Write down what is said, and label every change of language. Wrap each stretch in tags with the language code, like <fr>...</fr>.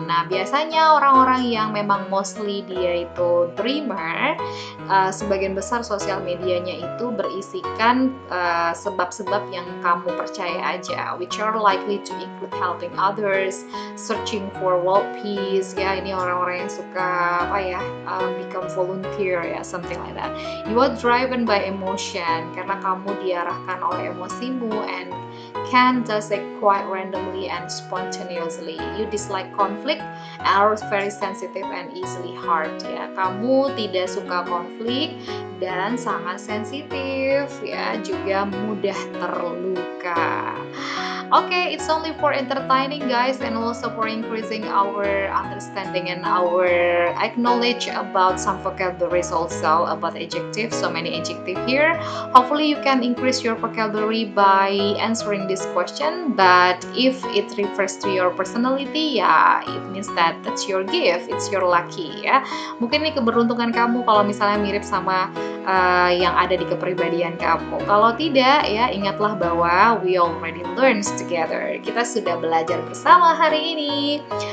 <id>Nah, biasanya orang-orang yang memang mostly dia itu dreamer, sebagian besar sosial medianya itu berisikan sebab-sebab yang kamu percaya aja,</id> <en>which are likely to include helping others, searching for world peace</en> <id>ya, ini orang-orang yang suka</id> <en>become volunteer</en> <id>ya,</id> <en>something like that. You are driven by emotion,</en> <id>karena kamu diarahkan oleh emosimu,</id> <en>and can does it quite randomly and spontaneously. You dislike conflict, are very sensitive and easily hurt ya.</en> <id>Kamu tidak suka konflik dan sangat sensitif ya, juga mudah terluka.</id> <en>Okay, it's only for entertaining guys, and also for increasing our understanding and our acknowledge about some vocabularies also about adjectives. So many adjective here. Hopefully you can increase your vocabulary by answering this question, but if it refers to your personality ya, it means that that's your gift, it's your lucky ya.</en> <id>Mungkin ini keberuntungan kamu kalau misalnya mirip sama yang ada di kepribadian kamu. Kalau tidak ya, ingatlah bahwa</id> <en>we already learned together.</en> <id>Kita sudah belajar bersama hari ini.</id>